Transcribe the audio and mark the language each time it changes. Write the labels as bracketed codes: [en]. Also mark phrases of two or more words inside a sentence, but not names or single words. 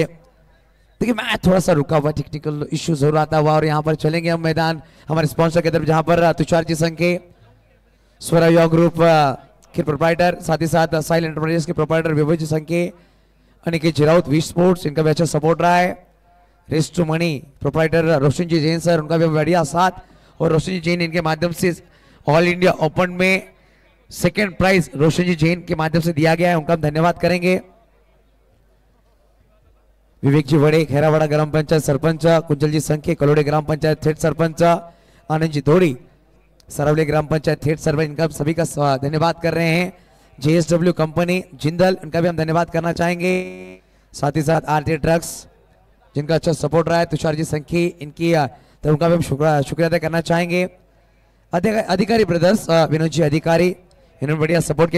[hi] देखिए मैं थोड़ा सा रुका हुआ, [en] technical issue [hi] जरूर आता हुआ, और यहाँ पर चलेंगे हम मैदान हमारे स्पॉन्सर की तरफ, जहाँ पर तुषार जी संखे, स्वरा युवा ग्रुप के प्रोप्राइटर, साथ ही साथ साइल एंटरप्राइजेस के प्रोप्राइटर विभू जी संखे, अनिकेत जी राउत, वी स्पोर्ट्स, इनका भी अच्छा सपोर्ट रहा है. रेस टू मनी प्रोप्राइटर रोशन जी जैन सर, उनका भी बढ़िया साथ, और रोशन जी जैन इनके माध्यम से ऑल इंडिया ओपन में [en] second prize [hi] रोशन जी जैन के माध्यम से दिया गया है, उनका हम धन्यवाद करेंगे. विवेक जी वड़े, खैरावाड़ा ग्राम पंचायत सरपंच, कुंजल जी संखे, कलोड़े ग्राम पंचायत थेट सरपंच, आनंद जी धोड़ी, सरावली ग्राम पंचायत थेट सरपंच, इनका सभी का धन्यवाद कर रहे हैं. JSW कंपनी जिंदल, इनका भी हम धन्यवाद करना चाहेंगे. साथ ही साथ आरती ट्रक्स, जिनका अच्छा सपोर्ट रहा है, तुषार जी संखी, इनकी तो उनका भी हम शुक्रिया अदा करना चाहेंगे. अधिकारी ब्रदर्स, विनोद जी अधिकारी, इन्होंने बढ़िया सपोर्ट किया.